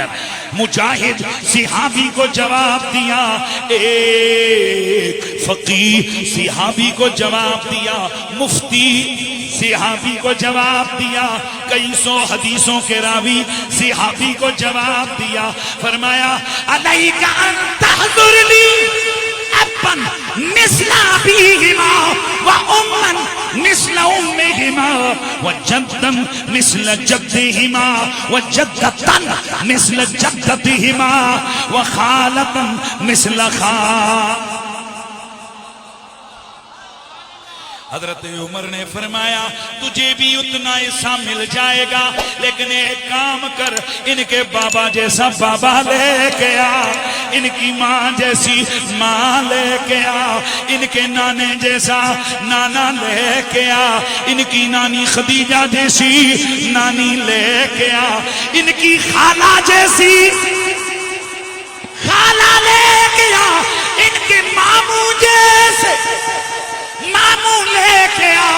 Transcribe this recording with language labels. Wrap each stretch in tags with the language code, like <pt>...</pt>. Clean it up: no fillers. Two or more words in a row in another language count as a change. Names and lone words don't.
<ur>مجاہد صحابی کو جواب دیا، ایک فقیہ صحابی کو جواب دیا، مفتی صحابی کو جواب دیا، کئی سو حدیثوں کے راوی صحابی کو جواب دیا.</ur> <ar>فرمایا علیک ان تحضر لی ابن مثل ابیہما و امن مثل امہما و جدن مثل جدہما و جدتن مثل جدتہما و خالتن مثل خال.</ar> <ur>حضرت عمر نے فرمایا تجھے بھی اتنا حصہ مل جائے گا، لیکن ایک کام کر، ان کے بابا جیسا بابا لے کے آ، ان کی ماں جیسی ماں لے کے آ، ان کے نانے جیسا نانا لے کے آ، ان کی نانی خدیجہ جیسی نانی لے کے آ، ان کی خالہ جیسی خالہ لے کے آ، ان کے ماموں جیسے ماموں لے کے آ.</ur>